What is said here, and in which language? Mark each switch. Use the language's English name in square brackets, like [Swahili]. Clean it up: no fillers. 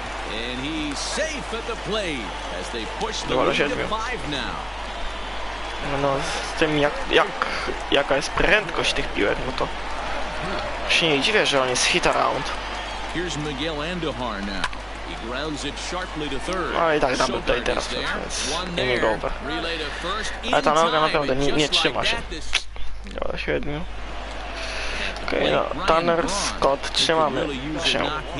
[English] And he's safe at the plate as they push the [Polish] Dobra, [English] lead to 7. 5 now. [Polish] No z tym jaka jest prędkość tych piłek, no to się nie dziwię, że on jest [English] hit around. Here's Miguel Andujar now. He grounds it sharply to third. [Polish] No i tak double play teraz, więc [English] inning over. [Polish] Ale ta noga naprawdę nie trzyma się. Dobra, 7. Okej, no, Tanner, Scott, trzymamy się.